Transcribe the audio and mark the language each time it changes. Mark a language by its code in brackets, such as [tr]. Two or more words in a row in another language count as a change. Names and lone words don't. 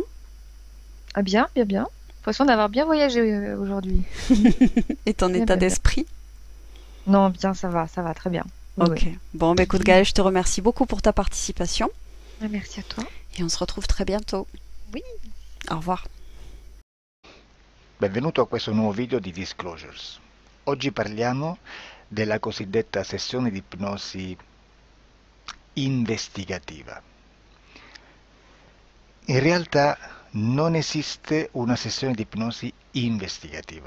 [fr] Ah bien, bien, bien. L'impression d'avoir bien voyagé aujourd'hui. Et ton Bien, état bien, bien. d'esprit? Non, bien, ça va, très bien. Oui, oui. Ok. Bon, bah écoute Gaëlle, je te remercie beaucoup pour ta participation. Ah, merci à toi. Et on se retrouve très bientôt. Oui. Au revoir. [it] Benvenuto a questo nuovo video di Disclosures. Oggi parliamo della cosiddetta sessione di ipnosi investigativa. In realtà non esiste una sessione di ipnosi investigativa.